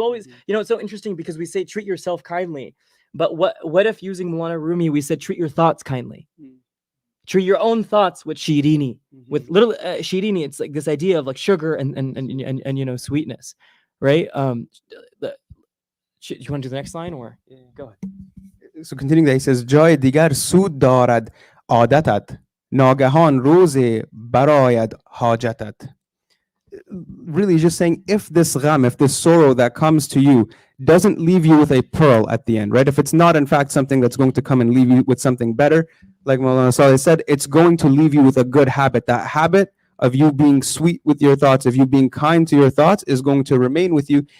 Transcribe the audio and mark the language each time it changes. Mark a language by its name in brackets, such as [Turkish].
[English] You always, it's so interesting because we say treat yourself kindly, but what if using Mawlānā Rūmī we said treat your thoughts kindly? Treat your own thoughts with shirini, with little shirini. It's like this idea of like sugar and sweetness, right? Do you want to do the next line or go ahead? So continuing that, he says, [Persian] جای دیگر سود دارد عادتت ناگهان روز برآید حاجتت. [English] Really just saying, if this gham, if this sorrow that comes to you doesn't leave you with a pearl at the end, right? If it's not in fact something that's going to come and leave you with something better, like Mawlana Salih said, it's going to leave you with a good habit. That habit of you being sweet with your thoughts, of you being kind to your thoughts, is going to remain with you.